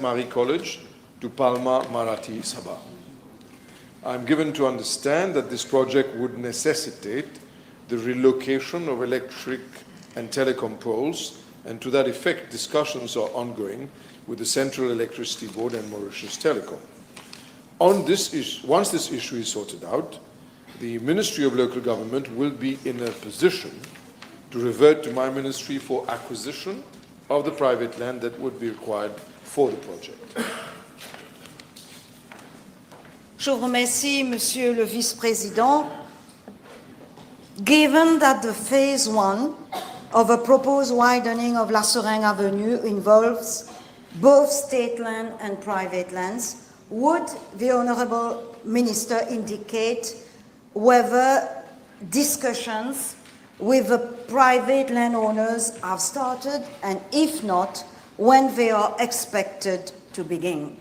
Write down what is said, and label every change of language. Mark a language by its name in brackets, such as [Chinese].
[English] Marie College to Palma Marathi Sabha. I'm given to understand that this project would necessitate the relocation of electric and telecom poles, and to that effect, discussions are ongoing with the Central Electricity Board and Mauritius Telecom. Once this issue is sorted out, the Ministry of Local Government will be in a position to revert to my ministry for acquisition of the private land that would be required for the project. [French] Je vous remercie, Monsieur le Vice-président. [English] Given that the phase 1 of a proposed widening of La Seringue Avenue involves both state land and private lands, would the Honourable Minister indicate whether discussions with the private landowners have started, and if not, when they are expected to begin?